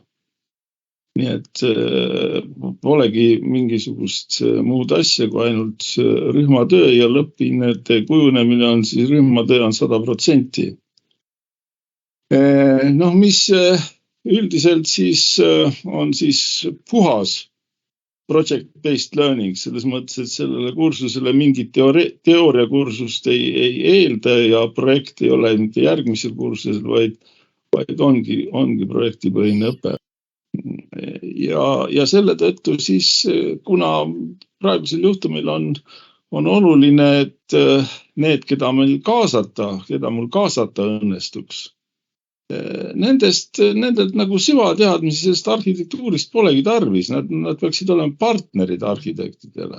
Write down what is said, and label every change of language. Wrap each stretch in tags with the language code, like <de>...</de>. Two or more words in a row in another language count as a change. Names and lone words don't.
<et>Nii et polegi mingisugust muud asja kui ainult rühmatöö ja lõpphinnete kujunemine on siis rühmatöö on 100%. Mis üldiselt siis on siis puhas</et> <en>project-based learning,</en> <et>selles mõttes, et sellele kursusele mingit teooriakursust ei eelda ja projekt ei ole mitte järgmisel kursusel, vaid ongi projektipõhine õpe. Ja selle tõttu siis, kuna praegusel juhtumil on oluline, et need, keda mul kaasata õnnestuks, nendelt nagu süvateadmisi sellest arhitektuurist polegi tarvis, nad peaksid olema partnerid arhitektidele.</et>